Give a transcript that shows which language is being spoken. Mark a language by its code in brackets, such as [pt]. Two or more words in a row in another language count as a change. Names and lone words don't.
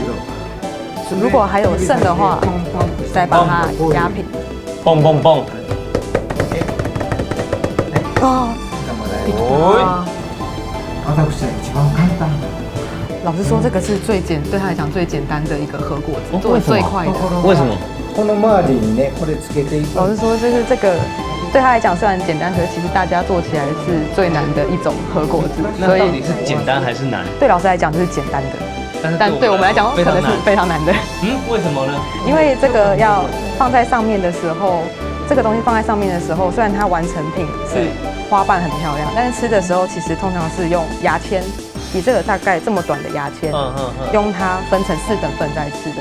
[zh] 如果还有剩的话，再把它压平。蹦蹦蹦。 [ja] 私は一番簡単。 [zh] 老实说，这个是对他来讲最简单的一个和果子，做的为什么最快的。为什么？ [ja] この周りにね、これつけていく。 [zh] 老实说，这个对他来讲虽然简单，可是其实大家做起来是最难的一种和果子，所以是简单还是难？对老师来讲就是简单的，但对我们来讲可能是非常难的。为什么呢？因为这个要放在上面的时候，这个东西放在上面的时候，虽然它完成品是花瓣很漂亮，但是吃的时候其实通常是用牙签，以这个大概这么短的牙签，用它分成4等份在吃的。